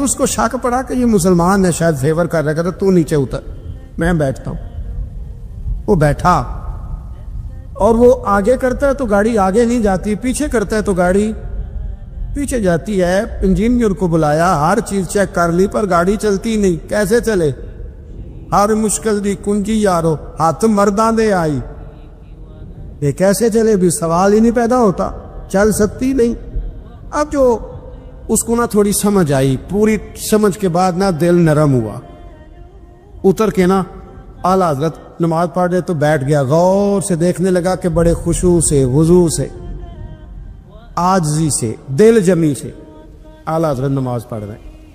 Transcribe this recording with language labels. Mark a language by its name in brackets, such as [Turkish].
[Urdu] اس کو شک پڑا کہ یہ مسلمان ہے, شاید فیور کر رہا. کہتا تو نیچے اتر, میں بیٹھتا ہوں. وہ بیٹھا اور وہ آگے کرتا ہے تو گاڑی آگے نہیں جاتی, پیچھے کرتا ہے تو گاڑی پیچھے جاتی ہے. انجینئر کو بلایا, ہر چیز چیک کر لی, پر گاڑی چلتی نہیں. کیسے چلے؟ [Punjabi] ہر مشکل دی کنجی یارو, ہاتھ مرداں دے آئی. [Urdu] یہ کیسے چلے؟ بھی سوال ہی نہیں پیدا ہوتا, چل سکتی نہیں. اب جو اس کو نہ تھوڑی سمجھ آئی, پوری سمجھ کے بعد نہ دل نرم ہوا. اتر کے نا اعلیٰ حضرت نماز پڑھ رہے تو بیٹھ گیا. غور سے دیکھنے لگا کہ بڑے خشوع سے, وضو سے, عاجزی سے, دل جمی سے اعلیٰ حضرت نماز پڑھ رہے ہیں.